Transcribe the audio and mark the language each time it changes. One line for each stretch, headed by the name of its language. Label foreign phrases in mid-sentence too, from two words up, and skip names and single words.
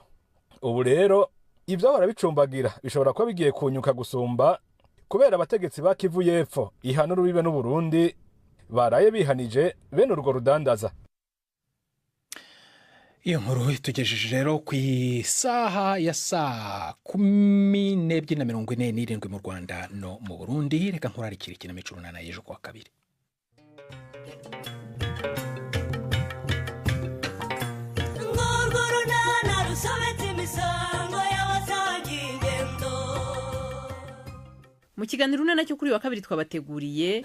Rundi: Ubu rero ivyo bahora bicumbagira bishobora kuba bigiye kunyuka gusumba kubera abategetsi ba Kivu y'Epfo ihana urubibe n'u Burundi baraye bihanije bene urwo rudandaza. Iyo nkuru itugejeje rero ku isaha ya saa 12:47 mu Rwanda no mu Burundi.
Kinyarwanda: Reka nkurarikira ikinamico runana y'ejo kwa kabiri. Mu kiganiro runana cyo kuri wa kabiri twabateguriye